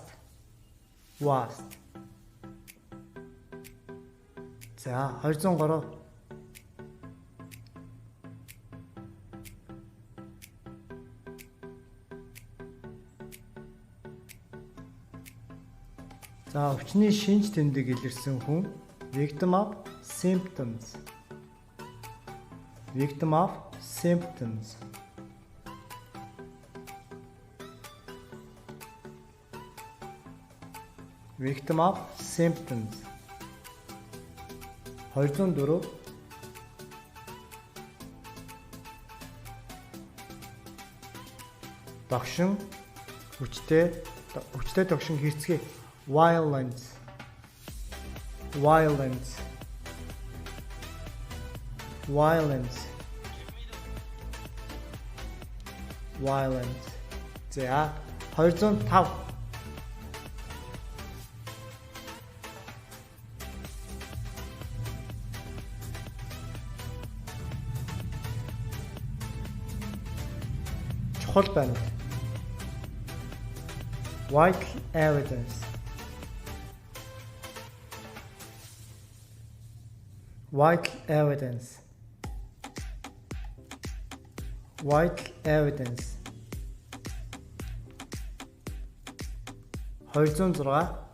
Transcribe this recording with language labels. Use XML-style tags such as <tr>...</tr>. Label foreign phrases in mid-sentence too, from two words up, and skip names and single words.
<mn>Vast. За 203. За өвчний шинж тэмдэг илэрсэн хүн</mn> <en>victim of symptoms. Victim of symptoms. Victim of symptoms. 204.</en> <mn>Догшин хүчтэй догшин хэрцгий.</mn> <en>Violence. Violence. Violence. Violence.</en> <mn>За 205. Чухал байна.</mn> <en>Vital evidence. Vital evidence. Vital evidence. 206.</en>